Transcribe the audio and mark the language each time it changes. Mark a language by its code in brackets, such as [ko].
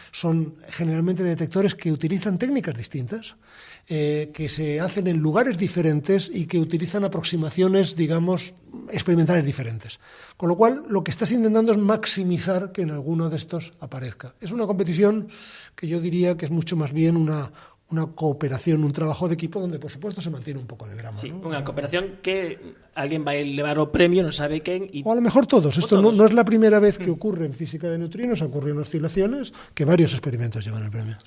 [es] Son generalmente detectores que utilizan técnicas distintas, que se hacen en lugares diferentes y que utilizan aproximaciones, digamos, experimentales diferentes. Con lo cual, lo que estás intentando es maximizar que en alguno de estos aparezca. Es una competición que yo diría que es mucho más bien una cooperación, un trabajo de equipo donde, por supuesto, se mantiene un poco de drama. Sí, ¿no? [gl] unha cooperación que alguén vai levar o premio, non sabe quen. [es] O a lo mejor todos. Esto no es la primera vez que ocurre en física de neutrinos, ocurre en oscilaciones, que varios experimentos llevan el premio.